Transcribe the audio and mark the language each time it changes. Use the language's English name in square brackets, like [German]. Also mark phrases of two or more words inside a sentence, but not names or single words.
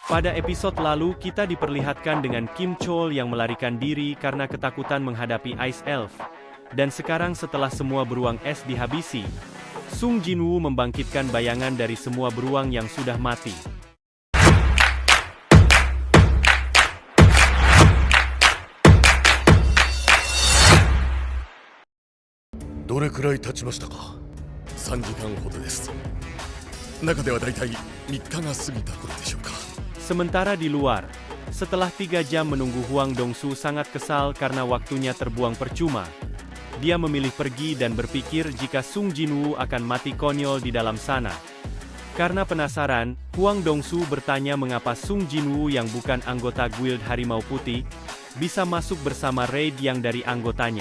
[Indonesian] Pada episode lalu kita diperlihatkan dengan Kim Chol yang melarikan diri karena ketakutan menghadapi Ice Elf. Dan sekarang setelah semua beruang es dihabisi, Sung Jinwoo membangkitkan bayangan dari semua beruang yang sudah mati. [Japanese] どれくらい経ちましたか。3時間ほどです。中ではだいたい3日が過ぎた頃でしょうか。 [Indonesian] Sementara di luar, setelah 3 jam menunggu, Hwang Dong-su sangat kesal karena waktunya terbuang percuma. Dia memilih pergi dan berpikir jika Sung Jinwoo akan mati konyol di dalam sana. Karena penasaran, Hwang Dong-su bertanya mengapa Sung Jinwoo yang bukan anggota Guild Harimau Putih, bisa masuk bersama raid yang dari anggotanya.